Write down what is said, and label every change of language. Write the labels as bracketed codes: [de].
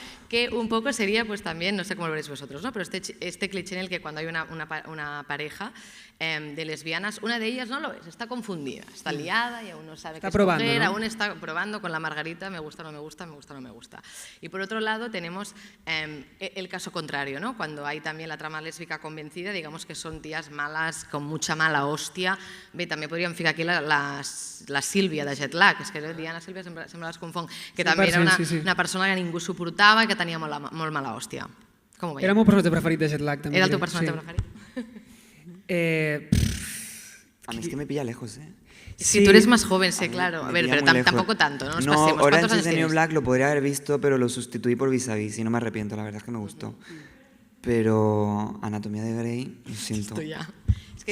[es] Que un poco sería, pues también, no sé cómo lo veréis vosotros, ¿no? Pero este cliché en el que cuando hay una pareja de lesbianas, una de ellas no lo es, está confundida, está liada y aún no sabe qué es mujer, aún está probando con la margarita, me gusta, no me gusta, me gusta, no me gusta. Y por otro lado tenemos el caso contrario, ¿no? Cuando hay también la trama lésbica convencida, digamos que son tías malas, con mucha mala hòstia. [ca] Bé, també podríem ficar aquí la Sílvia de Jetlag, és que Diana Sílvia sempre les confon, que també era una persona que ningú suportava i que tenia molt mala hòstia. Com ho veieu? Era el meu personatge preferit de Jetlag, també. Era el teu personatge preferit? [es] A mí es que me pilla lejos, ¿eh? Si tú eres más joven, sí, claro. A ver, pero tampoco tanto, ¿no? Nos pasemos. Orange is the New Black lo podría haber visto, pero lo sustituí por Vis a Vis y no me arrepiento, la verdad es que me gustó. Pero Anatomía de Grey, lo siento. Esto ya. Es que